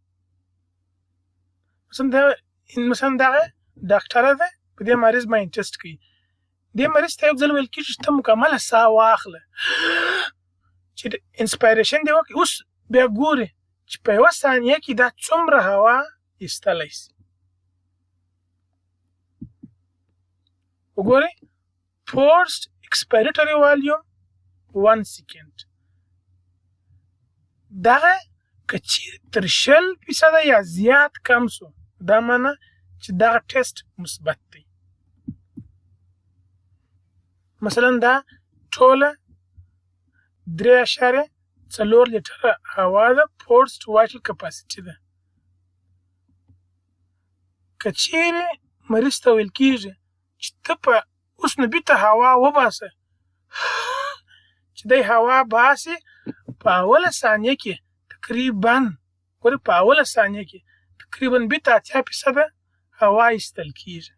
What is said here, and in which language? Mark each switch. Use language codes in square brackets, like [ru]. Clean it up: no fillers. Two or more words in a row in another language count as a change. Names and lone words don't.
[ps] مثلا دغه ډاکټره ده په دې مریض باندې ټیسټ کوي، دې مریض ته یو ځل ویل کېږي چې ته مکمله ساه واخله، چې انسپایریشن دې وکړي. اوس بیا ګوري چې په یوه ثانیه کې دا څومره هوا ایستلی سي. [en] وګورئ forced expiratory volume 1 second. [ps] دغه که چیرې تر 0% یا زیات کم سو، دا معنی چې دغه ټیسټ مثبت دی. مثلا دا ټوله 3.4 لیټره هوا ده، [en] forced vital capacity ده. [ps] که چیرې مریض ته ویل کېږي چې ته په اوس نو بیرته هوا وباسه، چې دی هوا باسي په اوله ثانیه کې تقریبا، ګورې په اوله ثانیه کې تقریبا بیرته 80% هوا ایستل کېږي.